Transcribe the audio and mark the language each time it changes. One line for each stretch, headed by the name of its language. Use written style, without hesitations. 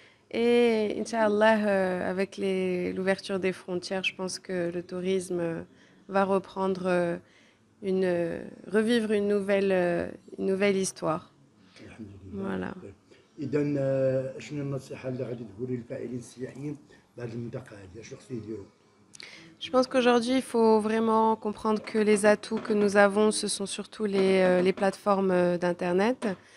French: Et Inch'Allah, avec l'ouverture des frontières, je pense que le tourisme va reprendre, revivre une nouvelle histoire.
Arabic: الحمد لله.
French: Voilà.
Arabic: طيب. اذا شنو النصيحه اللي غادي تقولي للفاعلين السياحيين بهذه المنطقه هذه؟ شنو خصو يديروا؟
French: Je pense qu'aujourd'hui, il faut vraiment comprendre que les atouts que nous avons, ce sont surtout les plateformes d'Internet.